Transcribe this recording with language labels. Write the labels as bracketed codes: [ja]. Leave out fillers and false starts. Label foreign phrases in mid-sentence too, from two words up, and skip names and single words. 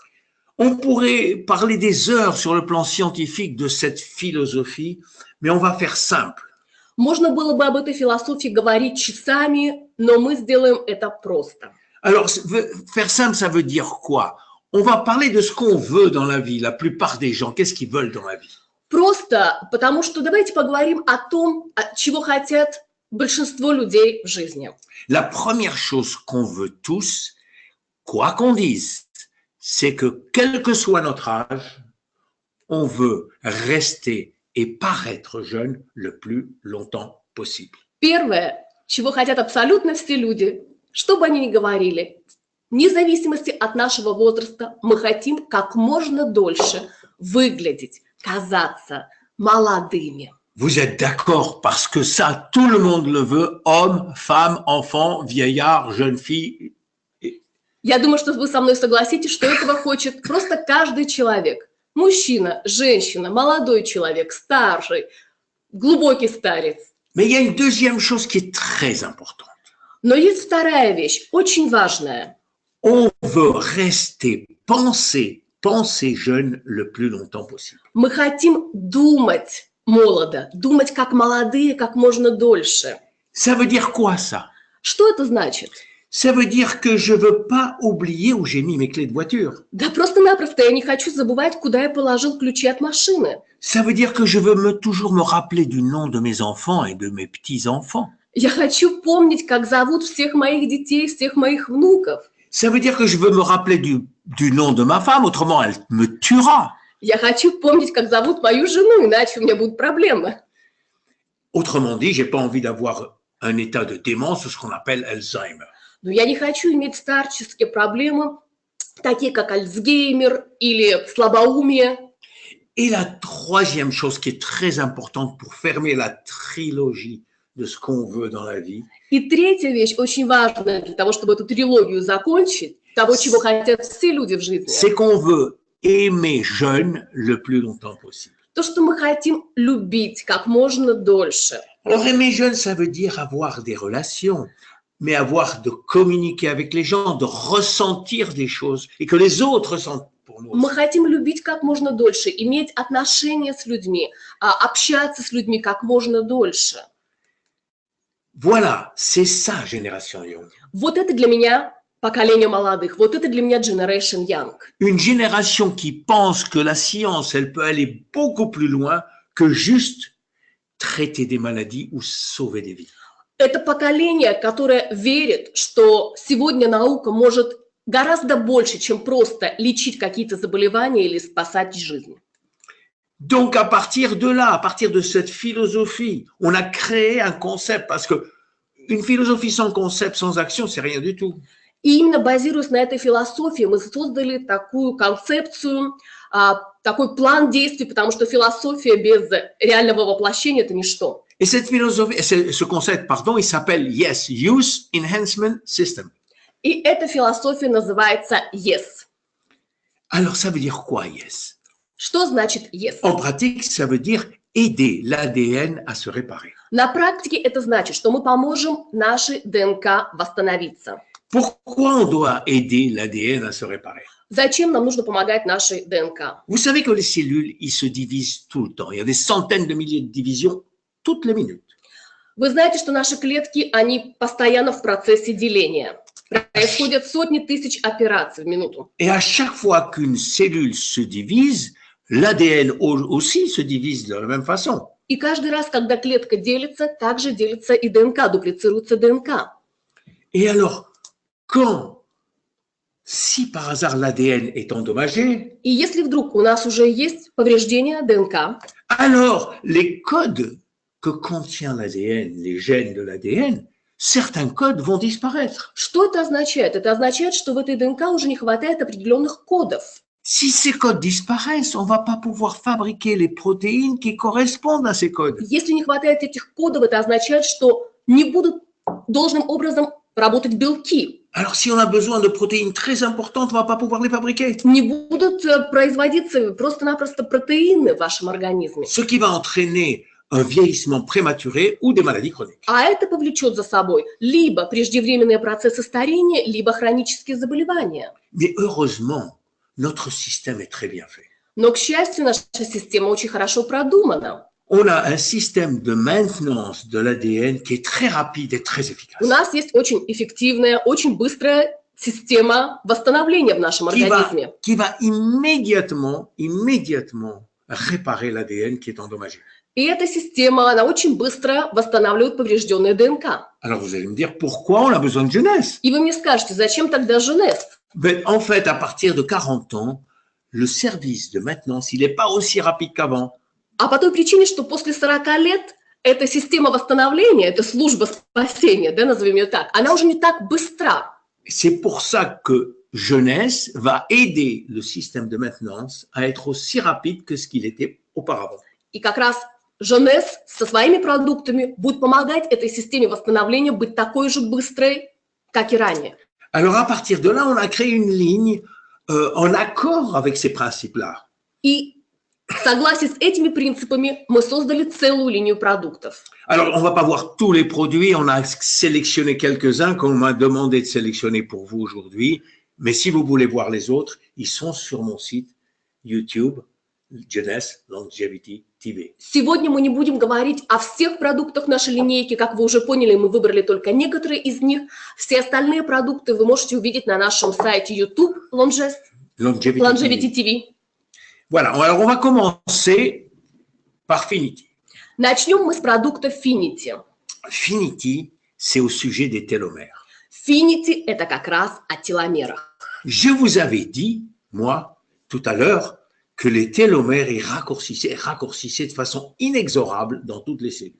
[fr] On pourrait parler des heures sur le plan scientifique de cette philosophie, mais on va faire simple. [ru] Можно было бы об этой философии говорить часами, но мы сделаем это просто. [fr] Alors, faire simple, ça veut dire quoi? On va parler de ce qu'on veut dans la vie, la plupart des gens, qu'est-ce qu'ils veulent dans la vie? [ru] Просто потому что давайте поговорим о том, чего хотят большинство людей в жизни. [fr] La première chose qu'on veut tous, quoi qu'on dise, c'est que quel que soit notre âge, on veut rester et paraître jeune le plus longtemps possible. [ru] Первое, чего хотят абсолютно все люди, что бы они ни говорили, вне зависимости от нашего возраста, мы хотим как можно дольше выглядеть, казаться молодыми. [fr] Vous êtes d'accord parce que ça, tout le monde le veut, homme, femme, enfant, vieillard, jeune fille. [ru] Я думаю, что вы со мной согласитесь, что этого хочет просто каждый человек. Мужчина, женщина, молодой человек, старший, глубокий старец. [fr] Mais il y a une deuxième chose qui est très importante. [ru] Но есть вторая вещь, очень важная. [fr] On veut rester, penser jeune le plus longtemps possible. [ru] Мы хотим думать молодо, думать как молодые, как можно дольше. [fr] Ça veut dire quoi ça? [ru] Что это значит? [fr] Ça veut dire que je veux pas oublier où j'ai mis mes clés de voiture. [ru] Да просто-напросто я не хочу забывать, куда я положил ключи от машины. [fr] Ça veut dire que je veux toujours me rappeler du nom de mes enfants et de mes petits-enfants. [ru] Я хочу помнить, как зовут всех моих детей, всех моих внуков. [fr] Ça veut dire que je veux me rappeler du nom de ma femme, autrement elle me tuera. [ru] Я хочу помнить, как зовут мою жену, иначе у меня будут проблемы. [fr] Autrement dit, j'ai pas envie d'avoir un état de démence ou ce qu'on appelle Alzheimer. [ru] Но я не хочу иметь старческие проблемы, такие как Альцгеймер или слабоумие. [fr] Et la troisième chose qui est très importante pour fermer la trilogie de ce qu'on veut dans la vie, [ru] И третья вещь, очень важная для того, чтобы эту трилогию закончить, того, чего хотят все люди в жизни, [fr] c'est qu'on veut aimer jeune le plus longtemps possible. [ru] то, что мы хотим любить как можно дольше. [fr] Alors aimer jeune, ça veut dire avoir des relations, mais avoir de communiquer avec les gens, de ressentir des choses et que les autres ressentent pour nous. [ru] Мы хотим любить как можно дольше, иметь отношения с людьми, общаться с людьми как можно дольше. [fr] Voilà, c'est ça, Génération Young. [ru] Вот это для меня поколение молодых, вот это для меня Generation Young. [fr] Une génération qui pense que la science, elle peut aller beaucoup plus loin que juste traiter des maladies ou sauver des vies. [ru] Это поколение, которое верит, что сегодня наука может гораздо больше, чем просто лечить какие-то заболевания или спасать жизни. [fr] Donc, à partir de là, à partir de cette philosophie, on a créé un concept, parce que une philosophie sans concept, sans action, c'est rien du tout. [ru] И именно базируясь на этой философии, мы создали такую концепцию, такой план действий, потому что философия без реального воплощения – это ничто. [fr] Et cette philosophie, ce concept, pardon, il s'appelle Yes, Use Enhancement System. [ru] И эта философия называется YES. [fr] Alors, ça veut dire quoi, Yes? [ru] Что значит YES? [fr] En pratique, ça veut dire aider l'ADN à se réparer. [ru] На практике это значит, что мы поможем нашей ДНК восстановиться. [fr] Pourquoi on doit aider l'ADN à se réparer? [ru] Зачем нам нужно помогать нашей ДНК? [fr] Vous savez que les cellules, ils se divisent tout le temps. Il y a des centaines de milliers de divisions toutes les minutes. [ru] Вы знаете, что наши клетки, они постоянно в процессе деления. Происходят сотни тысяч операций в минуту. [fr] Et à chaque fois qu'une cellule se divise, l'ADN aussi se divise de la même façon. [ru] И каждый раз, когда клетка делится, также делится и ДНК, дуплицируется ДНК. [fr] Et alors, si par hasard l'ADN est endommagé, [ru] И если вдруг у нас уже есть повреждение ДНК, [fr] alors les codes que contient l'ADN, les gènes de l'ADN, certains codes vont disparaître. [ru] что это означает? Это означает, что в этой ДНК уже не хватает определенных кодов. [fr] Si ces codes disparaissent, on ne va pas pouvoir fabriquer les protéines qui correspondent à ces codes. [ru] Если не хватает этих кодов, это означает, что не будут должным образом работать белки. [fr] Alors si on a besoin de protéines très importantes, on ne va pas pouvoir les fabriquer. [ru] Не будут производиться просто-напросто протеины в вашем организме. [fr] Ce qui va entraîner un vieillissement prématuré ou des maladies chroniques. [ru] А это повлечет за собой либо преждевременные процессы старения, либо хронические заболевания. [fr] Mais heureusement, notre système est très bien fait. [ru] Но, к счастью, наша система очень хорошо продумана. [fr] On a un système de maintenance de l'ADN qui est très rapide et très efficace. [ru] У нас есть очень эффективная, очень быстрая система восстановления в нашем организме. [fr] Qui va immédiatement réparer l'ADN qui est endommagé. [ru] И эта система, она очень быстро восстанавливает поврежденные ДНК. [fr] Alors vous allez me dire pourquoi on a besoin de jeunesse? [ru] И вы мне скажете, зачем тогда Женес? [fr] Mais en fait, à partir de 40 ans, le service de maintenance, il n'est pas aussi rapide qu'avant. [ru] А по той причине, что после 40 лет эта система восстановления, эта служба спасения, да, назовем ее так, она уже не так быстра. [fr] C'est pour ça que Jeunesse va aider le système de maintenance à être aussi rapide que ce qu'il était auparavant. [ru] И как раз Jeunesse со своими продуктами будет помогать этой системе восстановления быть такой же быстрой, как и ранее. [fr] Alors à partir de là, on a créé une ligne en accord avec ces principes-là. [ru] И в согласии с этими принципами мы создали целую линию продуктов. [fr] Alors, on va pas voir tous les produits, on a sélectionné quelques-uns qu'on m'a demandé de sélectionner pour vous aujourd'hui, mais si vous voulez voir les autres, ils sont sur mon site YouTube, Jeunesse Longevity TV. [ru] Сегодня мы не будем говорить о всех продуктах нашей линейки, как вы уже поняли, мы выбрали только некоторые из них. Все остальные продукты вы можете увидеть на нашем сайте YouTube Longevity TV. [fr] Voilà, alors on va commencer par Finity. [ru] Начнем мы с продукта Finity. [fr] Finity, c'est au sujet des télomères. [ru] Finity – это как раз о теломерах. [fr] Je vous avais dit, moi, tout à l'heure, que les télomères ils raccourcissaient de façon inexorable dans toutes les cellules.